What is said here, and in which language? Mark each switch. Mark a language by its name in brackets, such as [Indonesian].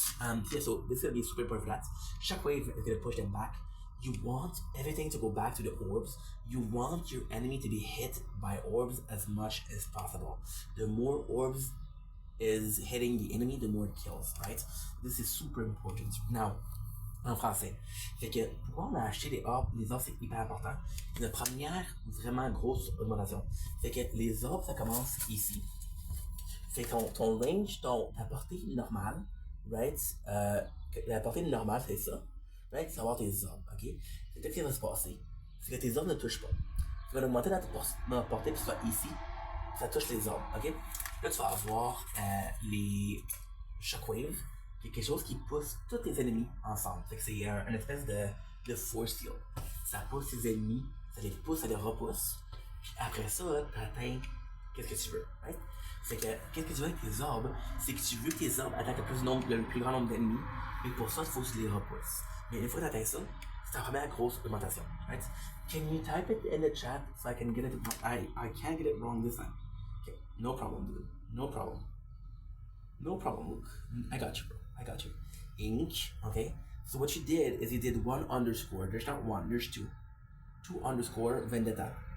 [English] Yeah, so this is gonna be super important for that. Shockwave is gonna push them back. You want everything to go back to the orbs. You want your enemy to be hit by orbs as much as possible. The more orbs is hitting the enemy, the more it kills, right? This is super important. [French] Now, en français. Fait que pourquoi on a acheté les orbs? Les orbs, c'est hyper important. C'est une première vraiment grosse augmentation. Fait que les orbs, ça commence ici. Fait que ton range, ta portée normale, right? La portée normale, c'est ça. Right? C'est avoir tes orbs, ok? C'est qu'est-ce qui va se passer? C'est que tes orbs ne touchent pas. Tu vas augmenter ta portée, puis tu vas ici, ça touche les orbs, ok? Là, tu vas avoir les shockwaves, qui est quelque chose qui pousse tous tes ennemis ensemble. Fait que c'est une espèce de force field. Ça pousse tes ennemis, ça les pousse, ça les repousse. Puis après ça, t'atteins qu'est-ce que tu veux, right? Fait que qu'est-ce que tu veux avec tes orbes? C'est que tu veux que tes orbes attaquent le plus grand nombre d'ennemis, mais pour ça, il faut que tu les repousses. Mais une fois que t'atteins ça, c'est ta première grosse augmentation, right? [English] Can you type it in the chat so I can get it? I can't get it wrong this time. Okay, no problem, dude. No problem. No problem, Luke. I got you, bro. I got you. Ink, okay? So what you did is you did 1 underscore. There's not 1, there's 2. 2 underscore vendetta.